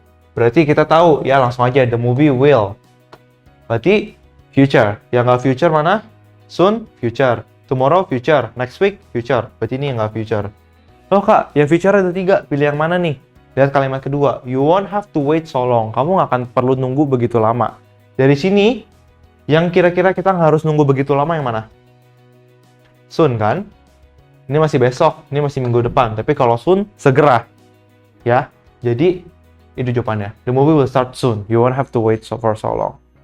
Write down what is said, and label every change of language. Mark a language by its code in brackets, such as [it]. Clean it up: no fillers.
[id] Berarti kita tahu, ya langsung aja. [en] The movie will. [id] Berarti future. Yang nggak future mana? Soon, future. Tomorrow, future. Next week, future. Berarti ini yang nggak future. Loh Kak, yang future ada 3. Pilih yang mana nih? Lihat kalimat kedua. [en] You won't have to wait so long. [id] Kamu nggak akan perlu nunggu begitu lama. Dari sini, yang kira-kira kita harus nunggu begitu lama yang mana? Soon kan? Ini masih besok, ini masih minggu depan. Tapi kalau soon, segera. Ya, jadi itu jawabannya. [en] The movie will start soon. You won't have to wait for so long.